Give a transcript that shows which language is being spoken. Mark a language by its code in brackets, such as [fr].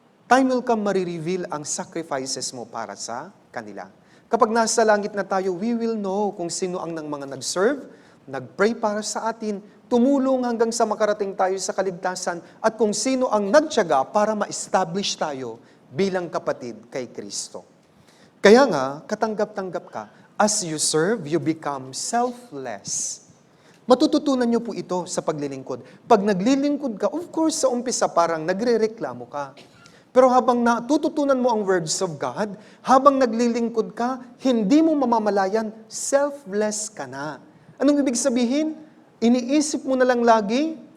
[tl] Time will come, marireveal ang sacrifices mo para sa kanila. Kapag nasa langit na tayo, [en] we will know [tl] kung sino ang ng mga nag-serve, nag-pray para sa atin, tumulong hanggang sa makarating tayo sa kaligtasan, at kung sino ang nagtiyaga para ma-establish tayo bilang kapatid kay Kristo. Kaya nga, katanggap-tanggap ka. [en] As you serve, you become selfless. [tl] Matututunan niyo po ito sa paglilingkod. Pag naglilingkod ka, of course, sa umpisa parang nagre-reklamo ka. Pero habang natututunan mo ang words of God, habang naglilingkod ka, hindi mo mamamalayan, selfless ka na. Anong ibig sabihin? Iniisip mo na lang lagi